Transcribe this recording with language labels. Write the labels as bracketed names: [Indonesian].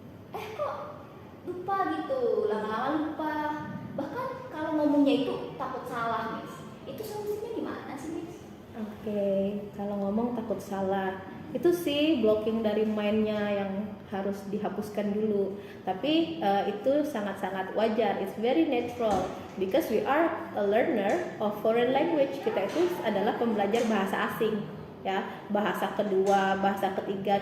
[Indonesian] Kok lupa gitu, lama-lama lupa. Bahkan kalau ngomongnya itu takut salah, Miss. Itu solusinya gimana sih, Miss? Oke, kalau ngomong takut salah, itu sih blocking dari mindnya yang harus dihapuskan dulu. Tapi itu sangat-sangat wajar, [English] it's very natural because we are a learner of foreign language. [Indonesian] Kita itu adalah pembelajar bahasa asing, ya, bahasa kedua, bahasa ketiga.